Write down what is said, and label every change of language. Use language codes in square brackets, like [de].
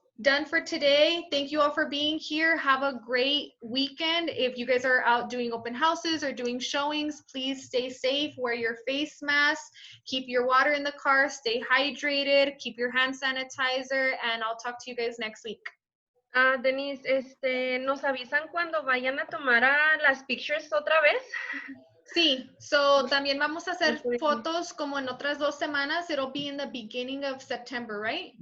[en] Done for today. Thank you all for being here. Have a great weekend. If you guys are out doing open houses or doing showings, please stay safe, wear your face mask, keep your water in the car, stay hydrated, keep your hand sanitizer, and I'll talk to you guys next week. [es] Denise, ¿nos avisan cuando vayan a tomar las pictures otra vez? Sí, so también vamos a hacer fotos como en otras 2 semanas. [en] It'll be in the beginning of September, right?